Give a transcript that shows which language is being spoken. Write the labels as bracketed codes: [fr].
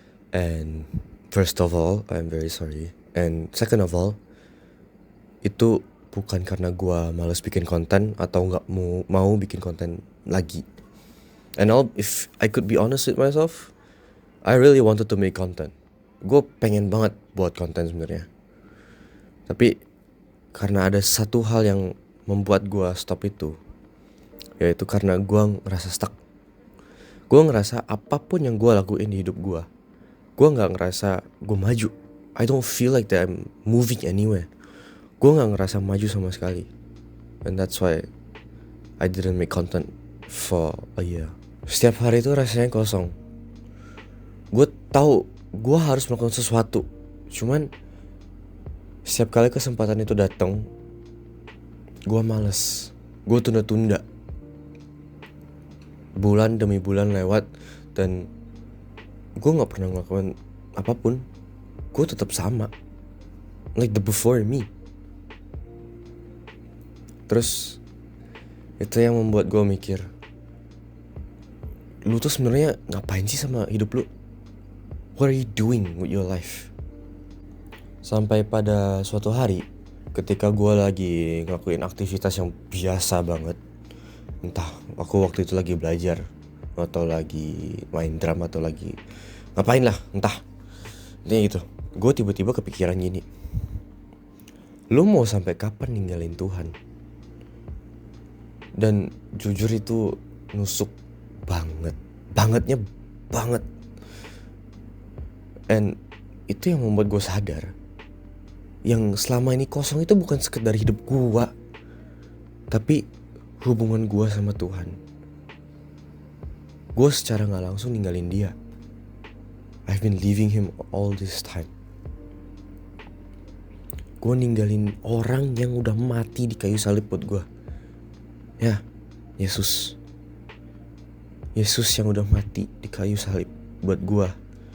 [en] And first of all, I'm very sorry. And second of all, [id] itu bukan karena gue males bikin konten atau gak mau bikin konten lagi. [en] And all, if I could be honest with myself, I really wanted to make content. [id] Gue pengen banget buat konten sebenarnya. Tapi karena ada satu hal yang membuat gue stop itu, yaitu karena gue ngerasa stuck. Gue ngerasa apapun yang gue lakuin di hidup gue gak ngerasa gue maju. [en] I don't feel like that I'm moving anywhere. [id] Gue gak ngerasa maju sama sekali. [en] And that's why I didn't make content for a year. [id] Setiap hari itu rasanya kosong. Gue tahu gue harus melakukan sesuatu, cuman setiap kali kesempatan itu datang, gue males. Gue tunda-tunda. Bulan demi bulan lewat dan gue gak pernah ngelakuin apapun. Gue tetap sama, [en] like the before me. [id] Terus itu yang membuat gue mikir, lu tuh sebenarnya ngapain sih sama hidup lu? [en] What are you doing with your life? [id] Sampai pada suatu hari, ketika gue lagi ngelakuin aktivitas yang biasa banget, entah aku waktu itu lagi belajar atau lagi main drum atau lagi ngapain lah, entah. Intinya gitu, gue tiba-tiba kepikiran gini, lu mau sampai kapan ninggalin Tuhan? Dan jujur itu nusuk bangetnya banget. And itu yang membuat gue sadar, yang selama ini kosong itu bukan sekedar hidup gue, tapi hubungan gue sama Tuhan. Gue secara gak langsung ninggalin dia. [en] I've been leaving him all this time. [id] Gue ninggalin orang yang udah mati di kayu salib buat gue. Ya, Yesus yang udah mati di kayu salib buat gue.